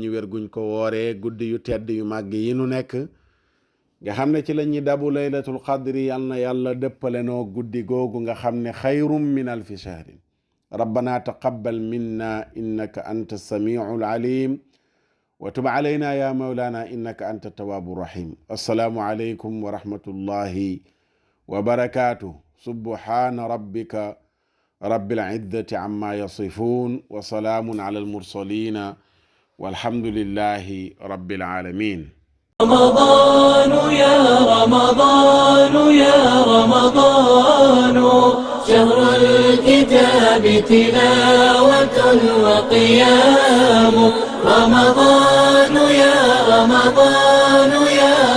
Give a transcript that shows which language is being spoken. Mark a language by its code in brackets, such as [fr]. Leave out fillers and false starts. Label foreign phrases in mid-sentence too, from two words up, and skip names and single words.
[wo] ñu wér guñ ko wooree guddi yu tedd yu màgg yi nu nekk nga xam ne ci la ñuy dabu [ar] ليلة القدر [wo] yàlla dëppale noo guddi googu nga xam ne [ar] خير من ألف شهر ربنا تقبل منا إنك أنت السميع العليم وتب علينا يا مولانا إنك أنت التواب الرحيم السلام عليكم ورحمة الله وبركاته سبحان ربك رب العزة عما يصفون وسلام على المرسلين والحمد لله رب العالمين رمضان يا رمضان يا رمضان شهر الكتاب تلاوة وقيام رمضان يا رمضان يا